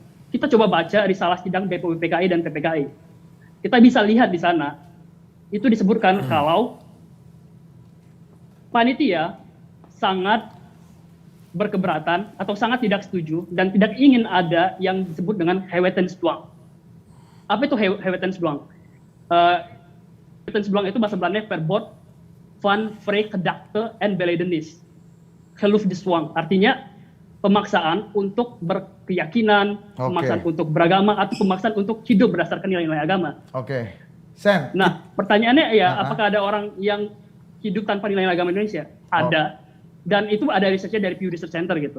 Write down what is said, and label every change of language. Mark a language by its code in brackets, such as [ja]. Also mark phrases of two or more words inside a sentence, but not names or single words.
[id] Kita coba baca risalah sidang BPUPKI dan PPKI. Kita bisa lihat di sana itu disebutkan kalau panitia sangat berkeberatan atau sangat tidak setuju dan tidak ingin ada yang disebut dengan Gewetensdwang. Apa itu Gewetensdwang? Gewetensdwang itu bahasa Belanda [nl] Verbod van vrije gedachte en belijdenis. [id] Geloofsdwang, artinya pemaksaan untuk berkeyakinan, pemaksaan untuk beragama, atau pemaksaan untuk hidup berdasarkan nilai-nilai agama. Oke. Sen. Nah, pertanyaannya ya, apakah ada orang yang hidup tanpa nilai agama Indonesia? Ada. Dan itu ada risetnya dari Pew Research Center gitu.